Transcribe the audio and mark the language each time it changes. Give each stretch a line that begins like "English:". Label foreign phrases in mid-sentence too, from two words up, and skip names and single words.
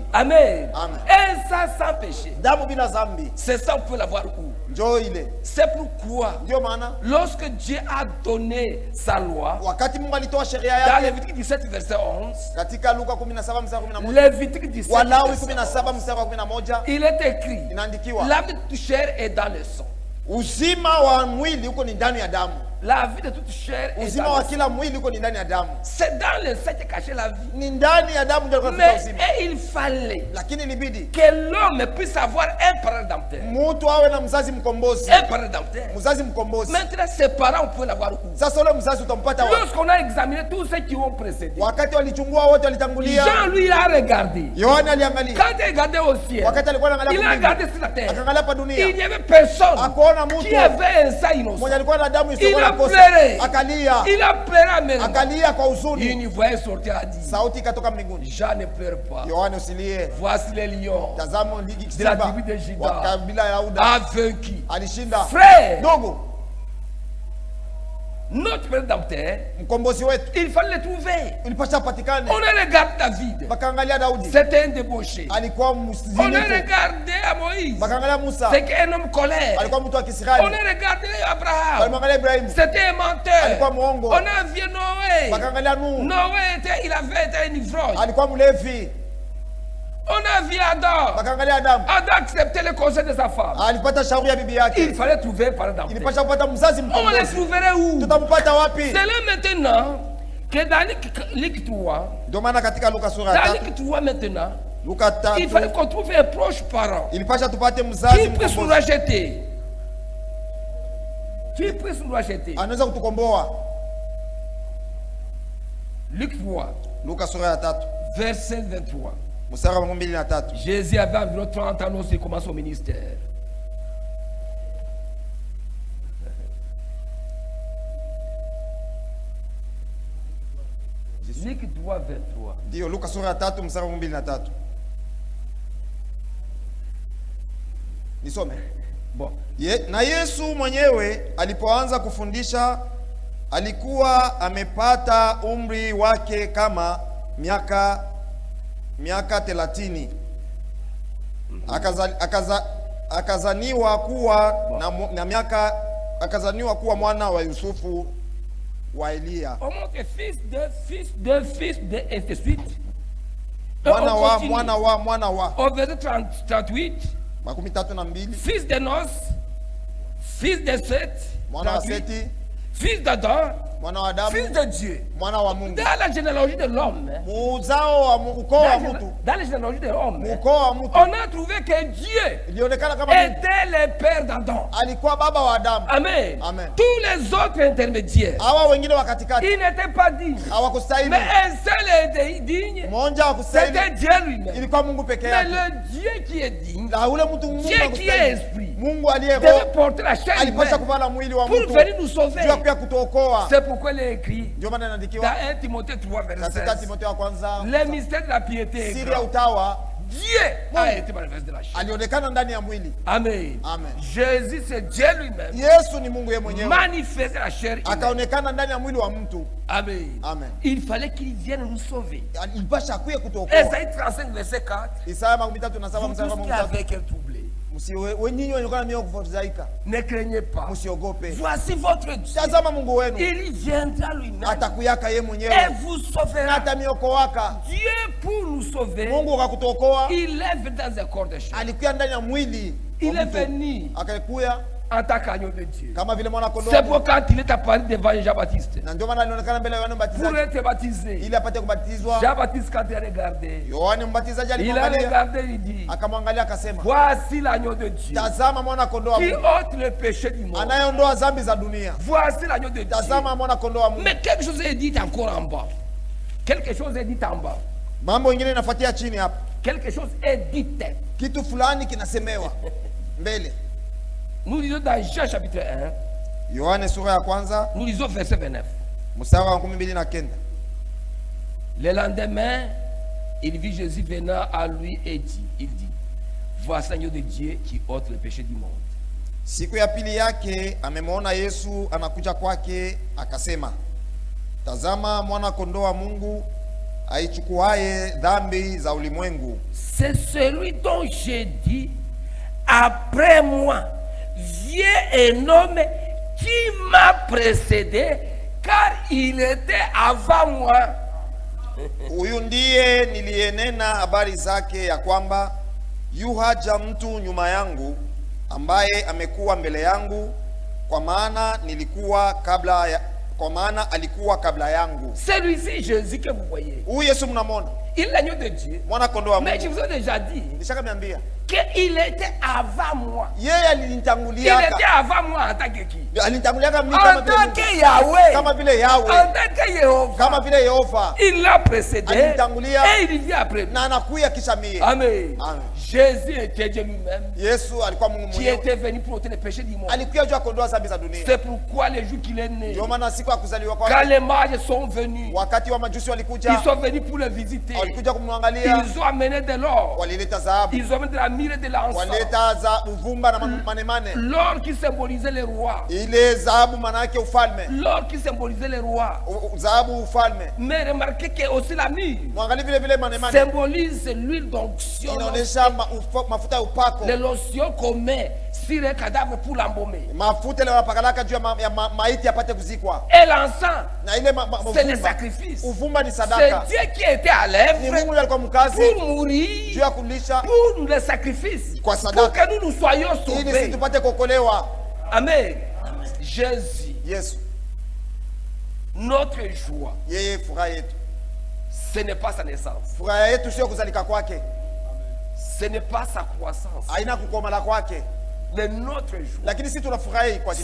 French: Amen.
Swahili: Amen.
French: Un sang sans péché.
Swahili: damu bila dhambi,
French: C'est ça, on peut l'avoir où?
Swahili: njoo ile.
French: C'est pourquoi,
Swahili: Ndio maana
French: lorsque Dieu a donné sa loi,
Swahili: wakati Mungu alitoa sheria
French: dans
Swahili: yake
French: Lévitique 17, verset 11,
Swahili: katika Luka 17 mstari wa 11,
French: Lévitique 17,
Swahili: Walawi
French: verset 11,
Swahili: 17 mstari wa 11,
French: il est écrit,
Swahili: inaandikiwa
French: la vie de toute chair est dans le sang.
Swahili: uzima wa mwili huko ni ndani ya damu,
French: La vie de toute chair est
Swahili: uzima
French: dans
Swahili: wa
French: le sang.
Swahili: kila mwili huko ni ndani ya damu,
French: C'est dans le sang qu'est cachée la vie.
Swahili: ni ndani ya damu ndio kunaficha
French: Mais
Swahili: uzima.
French: et il fallait
Swahili: Lakini ilibidi
French: que l'homme puisse avoir un parent rédempteur.
Swahili: mtu awe na mzazi mkombozi,
French: Un parent rédempteur.
Swahili: mzazi mkombozi.
French: Maintenant, ses parents, on peut l'avoir où?
Swahili: Sasa ule mzazi utampata wapi?
French: Lorsqu'on a examiné tous ceux qui ont précédé,
Swahili: Wakati walichungua wote walitangulia,
French: Jean, lui, il a regardé.
Swahili: Yohana aliangalia,
French: Quand il regardait au ciel,
Swahili: wakati alikuwa
French: il
Swahili: anaangalia
French: a
Swahili: mbinguni,
French: regardé sur la terre.
Swahili: akaangalia pa
French: Il
Swahili: dunia,
French: n'y avait personne
Swahili: akuona
French: qui
Swahili: mtu
French: avait un sang
Swahili: mwenye
French: innocent.
Swahili: alikuwa na damu
French: Il
Swahili: isiyokuwa
French: a
Swahili: na kosa,
French: pleuré.
Swahili: akalia,
French: Il a pleuré à même.
Swahili: akalia kwa
French: Il
Swahili: huzuni,
French: n'y voyait sortir à dire,
Swahili: sauti ikatoka mbinguni,
French: Jean ne pleure pas.
Swahili: Yohana usilie,
French: Voici les lions
Swahili: tazama
French: de la tribu de
Swahili: simba wa
French: Juda
Swahili: kabila ya Yuda
French: a vaincu.
Swahili: alishinda.
French: Frère,
Swahili: Ndugu,
French: notre rédempteur,
Swahili: mkombozi wetu
French: il fallait le trouver.
Swahili: ilipasha patikane.
French: On a regardé David.
Swahili: Bakaangalia Daudi,
French: C'était un débauché.
Swahili: alikuwa
French: On a
Swahili: mzinifu.
French: regardé à Moïse.
Swahili: Bakaangalia Musa,
French: C'est un homme colère.
Swahili: alikuwa mtu wa
French: On
Swahili: Kisraeli.
French: a regardé Abraham.
Swahili: Walimwangalia Ibrahimu,
French: C'était un menteur.
Swahili: alikuwa mwongo.
French: On a vu Noé.
Swahili: Bakaangalia Nuhu,
French: Noé il avait été un ivrogne.
Swahili: alikuwa mlevi.
French: On a vu Adam.
Swahili: Bakaangalia Adamu,
French: Adam acceptait le conseil de sa femme.
Swahili: alipata shauri ya bibi
French: Il
Swahili: yake.
French: fallait trouver par exemple.
Swahili: Ilipasha kupata mzazi
French: On les
Swahili: mkombozi.
French: trouverait où?
Swahili: Tutampata wapi?
French: C'est là maintenant que dans Luc 3,
Swahili: Ndio maana katika Luka sura ya
French: dans
Swahili: 3,
French: Luc 3 maintenant,
Swahili: Luka
French: il fallait
Swahili: 3
French: qu'on trouve un proche parent
Swahili: ilipasha tupate
French: qui
Swahili: mzazi
French: puisse nous
Swahili: mkombozi,
French: racheter. Qui puisse nous racheter.
Swahili: anaweza kutukomboa.
French: Luc 3,
Swahili: Luka sura ya 3
French: verset 23.
Swahili: mstari wa 23.
French: Jésus avait environ 30 ans lorsqu'il commence son ministère. Luc 3, 23.
Swahili: Ndio Luka sura ya 3 mstari wa 23. Nisome.
French: Bon.
Swahili: Na Yesu mwenyewe alipoanza kufundisha alikuwa amepata umri wake kama miaka 30. Akazaniwa kuwa na miaka, akazaniwa kuwa mwana wa Yusufu wa Elia.
French: On montre fils de, et de suite.
Swahili: Mwana wa.
French: Au verset 38.
Swahili: Makumi 32.
French: Fils de Nos, fils de Seth,
Swahili: mwana wa Seti,
French: fils d'Adam,
Swahili: mwana wa Adamu,
French: fils de Dieu.
Swahili: Mwana wa Mungu.
French: Dans la généalogie de l'homme,
Swahili: muzao wa ukoo wa mtu,
French: dans la généalogie de l'homme, on a trouvé que Dieu était le père d'Adam.
Swahili: Alikuwa baba wa Adamu.
French: Amen.
Swahili: Amen.
French: Tous les autres intermédiaires,
Swahili: hawa wengine wa katikati,
French: ils n'étaient pas dignes.
Swahili: Hawakustahili.
French: Mais un seul était digne.
Swahili: Mmoja hakustahili.
French: C'était Dieu lui-même.
Swahili: Ilikuwa Mungu peke
French: Mais
Swahili: yake.
French: le Dieu qui est digne,
Swahili: Na ule mtu Mungu
French: Dieu qui est esprit,
Swahili: Mungu aliye
French: devait
Swahili: roho
French: porter la chair
Swahili: alipasha
French: humaine
Swahili: kuvala mwili wa
French: pour
Swahili: mtu
French: venir nous sauver.
Swahili: juu ya kutuokoa.
French: C'est pourquoi il est écrit
Swahili: Ndio maana
French: dans
Swahili: inaandikiwa
French: 1 Timothée 3 verset
Swahili: katika
French: 16.
Swahili: Timotheo wa kwanza,
French: Le mystère de la piété est
Swahili: siri ya
French: grand.
Swahili: utawa
French: Dieu a été manifesté de la chair.
Swahili: alionekana ndani ya mwili.
French: Amen.
Swahili: Amen.
French: Jésus c'est Dieu lui-même.
Swahili: Yesu ni Mungu yeye mwenyewe.
French: Manifesté la chair humaine.
Swahili: Akaonekana ndani ya mwili wa mtu.
French: Amen.
Swahili: Amen.
French: Il fallait qu'il vienne nous sauver.
Swahili: Ilipasha akuye kutuokoa.
French: Esaïe 35 verset 4.
Swahili: Isaya 37
French: Vous
Swahili: mstari wa
French: tous qui
Swahili: 3.
French: avez cœur troublé,
Swahili: Wenyinyi wenye mioyo kufadhaika,
French: ne craignez pas.
Swahili: msiogope.
French: Voici votre Dieu.
Swahili: Tazama Mungu wenu.
French: Il viendra lui-même
Swahili: Atakuyaka yeye
French: et
Swahili: mwenyewe.
French: vous sauvera.
Swahili: Atamiokoaka.
French: Dieu pour nous sauver,
Swahili: Mungu akakutokoa.
French: il est dans un corps de chair.
Swahili: Alikuya ndani ya mwili.
French: Il est venu
Swahili: Akakuya
French: en tant qu'agneau de Dieu.
Swahili: kama vile mwana kondoo.
French: C'est pourquoi quand il est apparu devant Jean-Baptiste
Swahili: Na ndio maana alionekana mbele ya Yohana
French: pour
Swahili: Mbatizaji
French: être baptisé.
Swahili: ili apate kubatizwa.
French: Jean-Baptiste quand il a regardé,
Swahili: Yohana Mbatizaji
French: il a
Swahili: alimwangalia,
French: regardé, il dit,
Swahili: akamwangalia akasema,
French: voici l'agneau de Dieu
Swahili: tazama mwana kondoo wa
French: qui
Swahili: Mungu
French: ôte le péché du monde.
Swahili: anayeondoa dhambi za dunia.
French: Voici l'agneau de Dieu.
Swahili: Tazama mwana kondoo wa Mungu.
French: Mais quelque chose est dit encore en bas. Quelque chose est dit en bas.
Swahili: Mambo mengine inafuatia chini hapa.
French: Quelque chose est dit.
Swahili: Kitu fulani kinasemewa mbele.
French: Nous lisons dans Jean chapitre 1.
Swahili: Yohane sura ya kwanza
French: Nous lisons verset 29.
Swahili: mstari wa 29.
French: Le lendemain, il vit Jésus venant à lui et il dit, voici l'agneau de Dieu qui ôte le péché du monde.
Swahili: Siku ya pili yake amemwona Yesu anakuja kwake, akasema, tazama mwana kondoo wa Mungu aichukuaye dhambi za ulimwengu.
French: C'est celui dont j'ai dit, après moi vient un homme qui m'a précédé, car il était avant moi.
Swahili: Huyu ndiye niliyenena habari zake ya kwamba yu haja mtu nyuma yangu ambaye amekuwa mbele yangu, kwa maana alikuwa kabla yangu.
French: Celui-ci Jésus que vous voyez,
Swahili: Huyu Yesu mnamwona,
French: il est l'agneau de Dieu.
Swahili: mwana kondoo wa
French: Mais je
Swahili: Mungu.
French: vous ai déjà dit
Swahili: Nishakamiambia
French: qu'il était avant moi.
Swahili: yeye
French: Il
Swahili: alinitanguliaka.
French: était avant moi en tant que qui?
Swahili: Alinitanguliaka mimi
French: En
Swahili: kama vile
French: tant
Swahili: Mungu.
French: que Yahweh.
Swahili: Kama vile
French: En
Swahili: Yahweh,
French: tant que Yehova.
Swahili: kama vile Yehova,
French: Il l'a précédé
Swahili: Alinitangulia.
French: et il vient après lui.
Swahili: na anakuya kisha mie.
French: Amen.
Swahili: Amen.
French: Jésus était Dieu lui-même
Swahili: Yesu alikuwa Mungu
French: qui
Swahili: mwenyewe,
French: était venu pour ôter les péchés du monde.
Swahili: alikuja juu ya kuondoa dhambi za dunia.
French: C'est pourquoi les jours qu'il est né,
Swahili: Ndio maana siku ya kuzaliwa
French: quand
Swahili: kwake,
French: les mages sont venus,
Swahili: wakati wa majusi walikuja,
French: ils sont venus pour le visiter.
Swahili: walikuja kumwangalia,
French: Ils ont amené de l'or,
Swahili: walileta dhahabu,
French: ils ont amené de la myrrhe et de l'encens.
Swahili: walileta za uvumba na manemane.
French: L'or qui symbolisait les rois.
Swahili: Ile dhahabu maana yake ufalme,
French: L'or qui symbolisait les rois.
Swahili: dhahabu ufalme.
French: Mais remarquez que aussi la myrrhe
Swahili: Mwangalie vile vile manemane
French: symbolise l'huile d'onction.
Swahili: inaonesha mafuta ya upako,
French: Les lotions qu'on met sur un cadavre pour l'embaumer.
Swahili: mafuta ile wanapakalaka juu ya maiti apate kuzikwa.
French: Et l'encens,
Swahili: Na ile
French: c'est le
Swahili: uvumba,
French: sacrifice.
Swahili: uvumba ni
French: C'est
Swahili: sadaka.
French: Dieu qui était à
Swahili: Ni
French: l'œuvre
Swahili: Mungu ndiye alikuwa mkazi
French: pour
Swahili: juu
French: mourir,
Swahili: ya kulisha
French: pour le sacrifice,
Swahili: kwa
French: pour
Swahili: sadaka,
French: que nous soyons
Swahili: ili sisi
French: sauvés.
Swahili: tupate kuokolewa.
French: Amen. Jésus,
Swahili: Yesu
French: notre joie,
Swahili: yeye furaha yetu.
French: ce n'est pas sa naissance,
Swahili: Furaha yetu sio kuzalika kwake,
French: ce n'est pas sa croissance,
Swahili: haina kukomala kwake,
French: mais notre joie,
Swahili: lakini sisi tunafurahi kwa ajili